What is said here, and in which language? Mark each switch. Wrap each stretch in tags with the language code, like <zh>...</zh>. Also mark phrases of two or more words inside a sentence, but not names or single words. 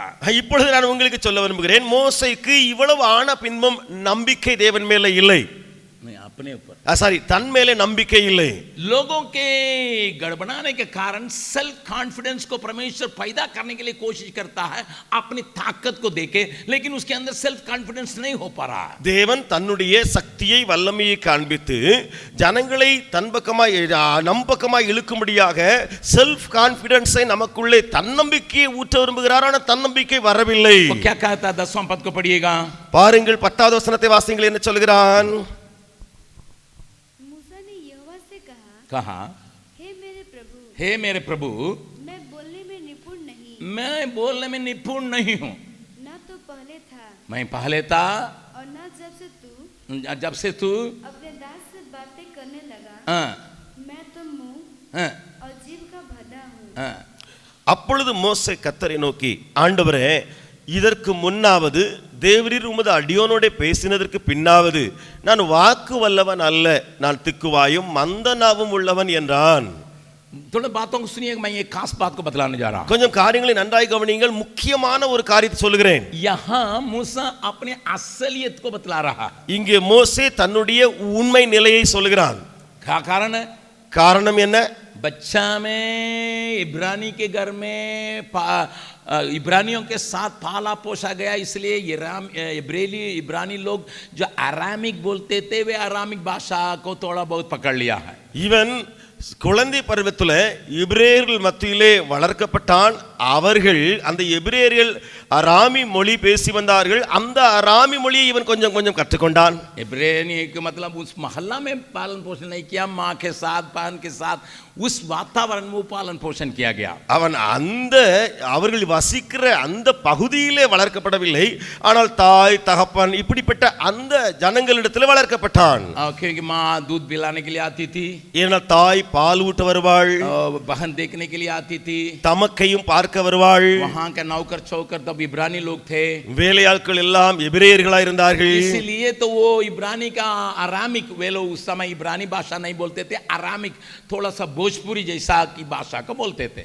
<ta>இப்பொழுது நான் உங்களுக்கு சொல்ல விரும்புகிறேன், மோசேக்கு இவ்வளவு ஆன பின்பும் நம்பிக்கை தேவன் மேல இல்லை.</ta> <hi>मैं आप अपने ऊपर,</hi> <ta>சாரி, தன் மேலே நம்பிக்கை இல்லை.</ta> <hi>लोगों के गड़बड़ाने के कारण</hi> <en>self confidence</en> <hi>को परमेश्वर पैदा करने के लिए कोशिश करता है अपनी ताकत को देके, लेकिन उसके अंदर</hi> <en>self confidence</en> <hi>नहीं हो पा रहा.</hi> <ta>தேவன் தன்னுடைய சக்தியை வல்லமையை காண்பித்து ஜனங்களை தன் பக்கமாய் நம் பக்கமாய் இழுக்கும்படியாக</ta> <en>self confidence</en> <ta>நமக்குள்ளே தன்னம்பிக்கையை ஊற்ற விரும்புகிறார். ஆனால் தன்னம்பிக்கை வரவில்லை.</ta> <hi>वो क्या कहता है 10वां पद को पढ़िएगा.</hi> <ta>பாருங்கள் 10வது வசனத்தை வாசிங்கள். என்ன சொல்கிறான்?</ta> <hi>मूसा ने यहोवा से कहा, हे मेरे प्रभु, मैं बोलने में निपुण नहीं, मैं बोलने में निपुण नहीं हूँ. ना तो पहले था, मैं पहले था, और ना जब से तू अपने दास से बातें करने लगा. हाँ, मैं तो मुंह हाँ, और जीभ का भदा हूँ. हाँ.</hi> <ta>அப்பொழுது மோசே கர்த்தரை நோக்கி, ஆண்டவரே, இதற்கு முன்னாவது தேவரீர் உமது அடியோனோட பேசினதற்கு பின்னாவது நான் வாக்கு வல்லவன் அல்ல, நான் திக்குவாயும் மந்த நாவும் உள்ளவன் என்றான்.</ta> <hi>थोड़ा बातों को सुनिए, मैं एक खास बात को बतलाने जा रहा हूं.</hi> <ta>கொஞ்சம் காரியங்களை நன்றாய் கவனியுங்கள். முக்கியமான ஒரு காரியத்தை சொல்லுகிறேன்.</ta> <hi>यहाँ मूसा अपने असलियत को बतला रहा.</hi> <ta>இங்கே மோசே தன்னுடைய உண்மை நிலையை சொல்லுகிறான்.</ta> <hi>क्या कारण है?</hi> <ta>காரணம் என்ன?</ta> <hi>बच्चा में इब्रानी के घर में इब्रानियों के साथ पाला पोसा गया, इसलिए इब्रानी लोग जो अरामिक बोलते थे वे अरामिक भाषा को थोड़ा बहुत पकड़ लिया है.</hi> <ta>இவன் குழந்தை பருவத்தில் எபிரேயர்கள் மத்தியிலே வளர்க்கப்பட்டான். அவர்கள் அந்த எபிரேயர்கள் அராமி மொழி பேசி வந்தார்கள். அந்த அராமி மொழியை இவன் கொஞ்சம் கொஞ்சம் கற்றுக்கொண்டான்.</ta> <hi>इब्रानी का मतलब उस मोहल्ला में पालन पोषण नहीं किया, माँ के साथ बहन के साथ उस वातावरण में पालन पोषण किया गया.</hi> <ta>அவன் அந்த அவர்கள் வசிக்கிற அந்த பகுதியிலே வளர்க்கப்படவில்லை, ஆனால் தாய் தகப்பன் இப்படிப்பட்ட அந்த ஜனங்களிடத்தில் வளர்க்கப்பட்டான்.</ta> <hi>क्योंकि माँ दूध पिलाने के लिए आती थी,</hi> <ta>ஏன்னா தாய் பால் ஊட்ட வருவாள்,</ta> <hi>बहन देखने के लिए आती थी,</hi> <ta>தமக்கையும் பார்க்க வருவாள்.</ta> <hi>वहाँ के नौकर चौकर तब इब्रानी लोग थे,</hi> <ta>வேலையாட்கள் எல்லாம் எபிரேயர்களாய் இருந்தார்கள்.</ta> <hi>इसलिए तो वो इब्रानी का अरामिक, वे लोग उस समय इब्रानी भाषा नहीं बोलते थे, अरामिक थोड़ा सा भोजपुरी जैसा की भाषा को बोलते थे.</hi>